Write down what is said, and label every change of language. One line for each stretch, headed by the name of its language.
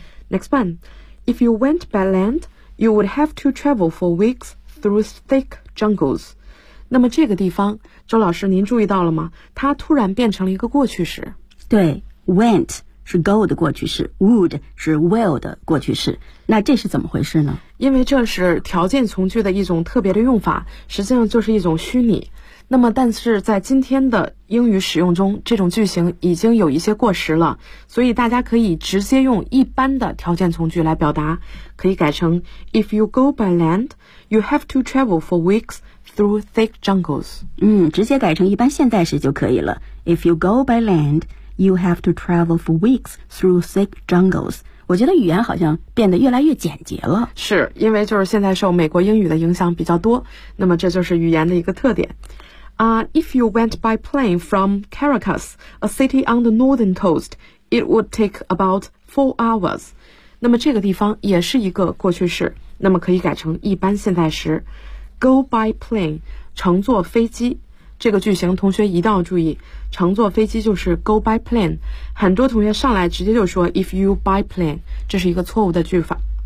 English: Next one, if you went by land, you would have to travel for weeks through thick jungles.
Chinese: 那么这个地方，周老师您注意到了吗？它突然变成了一个过去式。对， went 是 go 的过去式， would 是 will 的过去式。那这是怎么回事呢？因为这是条件从句的一种特别的用法，实际上就是一种虚拟。那么但是在今天的英语使用中，这种句型已经有一些过时了，所以大家可以直接用一般的条件从句来表达，可以改成
English: If you go by land, you have to travel for weeks through thick jungles.
Chinese: 直接改成一般现在时就可以了。
English: If you go by land, you have to travel for weeks through thick jungles.
Chinese: 我觉得语言好像变得越来越简洁了。是，因为就是现在受美国英语的影响比较多，那么这就是语言的一个特点。
English: If you went by plane from Caracas, a city on the northern coast, it would take about 4 hours.
Chinese: 那么这个地方也是一个过去式，那么可以改成一般现在时。 Go by plane, 乘坐飞机。这个句型同学一定要注意，乘坐飞机就是 go by plane。很多同学上来直接就说
English: if you by plane,
Chinese: 这是一个错误的句法。